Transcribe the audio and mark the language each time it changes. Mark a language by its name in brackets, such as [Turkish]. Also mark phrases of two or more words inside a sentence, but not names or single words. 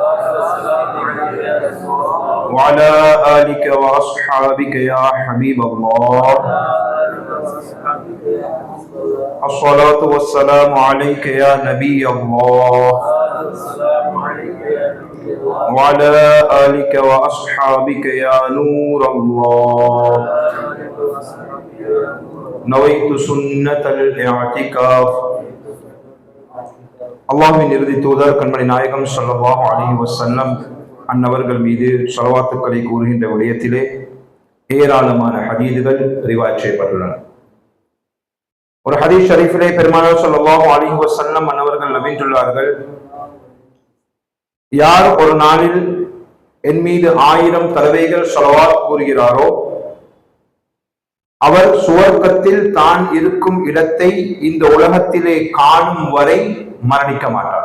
[Arabic] وعلى آلك وأصحابك يا حبيب الله الصلاة والسلام عليك يا نبي الله وعلى آلك وأصحابك يا نور الله نويت سنة الاعتكاف [Tamil] அல்லாஹ்வின் இறுதி தூதர் கண்மணி நாயகம் [Arabic] صلى الله عليه وسلم [Tamil] அன்னவர்கள் மீது ஸலவாத்துக்களை கூறுகின்ற விடயத்திலே ஏராளமான ஹதீதுகள் ரிவாயத் செய்யப்பட்டுள்ளன. ஒரு ஹதீஸ் ஷரீஃபிலே பெருமானார் [Arabic] صلى الله عليه وسلم [Tamil] அன்னவர்கள் நபிந்துள்ளார்கள், யார் ஒரு நாளில் என் மீது 1000 தடவைகள் ஸலவாத் கூறுகிறாரோ அவர் சுவர்க்கத்தில் தான் இருக்கும் இடத்தை இந்த உலகத்திலே காணும் வரை மரணிக்க மாட்டார்.